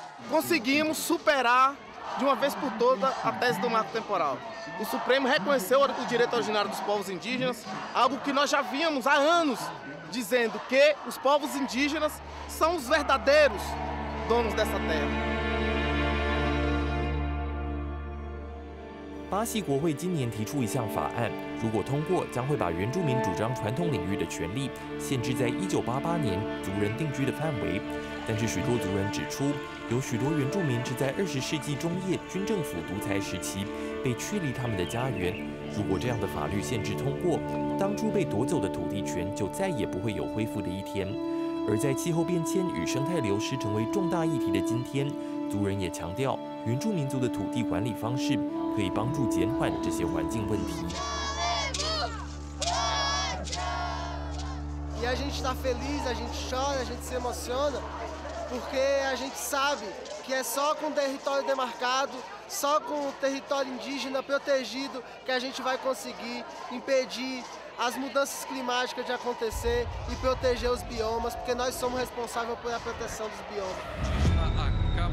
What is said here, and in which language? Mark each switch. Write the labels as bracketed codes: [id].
[pt] Conseguimos superar de uma vez por todas a tese do marco temporal. O Supremo reconheceu o direito originário dos povos indígenas, algo que nós já víamos há anos, dizendo que os povos indígenas são os verdadeiros donos dessa terra. [zh] 巴西国会今年提出一项法案，如果通过，将会把原住民主张传统领域的权利限制在1988年族人定居的范围。但是许多族人指出，有许多原住民是在20世纪中叶军政府独裁时期被驱离他们的家园。如果这样的法律限制通过，当初被夺走的土地权就再也不会有恢复的一天。而在气候变迁与生态流失成为重大议题的今天，族人也强调，原住民族的土地管理方式 可以帮助减缓这些环境问题。 [pt] E a gente está feliz, a gente chora, a gente se emociona, porque a gente sabe que é só com o território demarcado, só com o território indígena protegido que a gente vai conseguir impedir as mudanças climáticas de acontecer e proteger os biomas, porque nós somos responsáveis por a proteção dos biomas.